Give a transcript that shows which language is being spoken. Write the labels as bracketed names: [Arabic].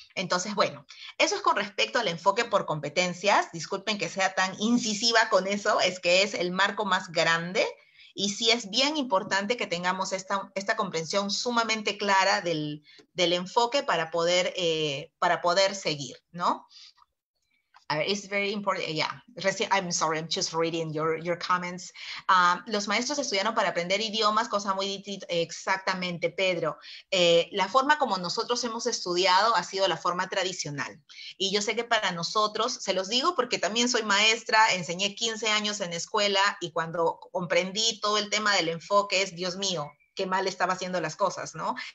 [Spanish] Entonces, bueno, eso es con respecto al enfoque por competencias. Disculpen que sea tan incisiva con eso, es que es el marco más grande. Y sí es bien importante que tengamos esta comprensión sumamente clara del enfoque para poder seguir, ¿no? [English] It's very important, yeah. I'm sorry, I'm just reading your comments. [Spanish] Los maestros estudiaron para aprender idiomas, cosa muy distinta. Exactamente, Pedro. La forma como nosotros hemos estudiado ha sido la forma tradicional. Y yo sé que para nosotros, se los digo porque también soy maestra, enseñé 15 años en escuela y cuando comprendí todo el tema del enfoque es, Dios mío, qué mal estaba haciendo las cosas, ¿no?